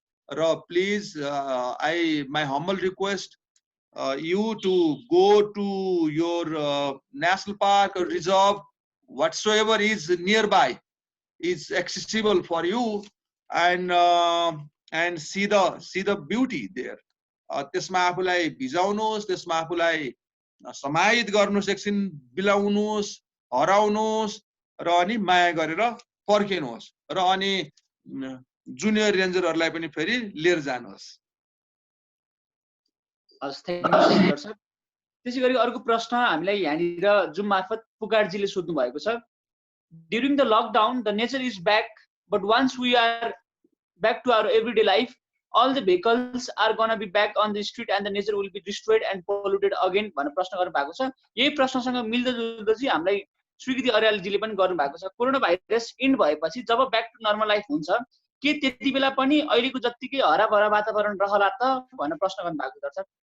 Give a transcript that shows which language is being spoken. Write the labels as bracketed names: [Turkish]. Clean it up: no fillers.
[English] र please my humble request you to go to your national park or reserve, whatsoever is nearby is accessible for you, and see the beauty there. [Nepali] त्यसमा आफूलाई भिजाउनुहोस्, त्यसमा आफूलाई समाहित गर्नुहोस्, एकछिन बिलाउनुहोस्, हराउनुहोस् र अनि माया गरेर फर्किनुहोस् र अनि जुनियर रेन्जरहरुलाई पनि फेरि लिएर जानुहोस्। हस्, थ्यांक यू सुन्दर सर। त्यसैगरी अर्को प्रश्न हामीलाई यहाँनिर जुम मार्फत पुकारजीले सोध्नु भएको छ। [English] during the lockdown the nature is back, but once we are back to our everyday life, all the vehicles are gonna be back on the street and the nature will be destroyed and polluted again [Nepali] भनेर प्रश्न गर्नु भएको छ। यही प्रश्नसँग मिल्दो जुल्दो चाहिँ हामीलाई स्वीकृति अर्यालजीले पनि गर्नु भएको छ। कोरोना भाइरस इन्ड भएपछि जब [English] back to normal life [Nepali] हुन्छ के त्यति बेला पनि अहिलेको जत्तिकै हराभरा वातावरण रहला त भनेर प्रश्न गर्नु भएको छ सर।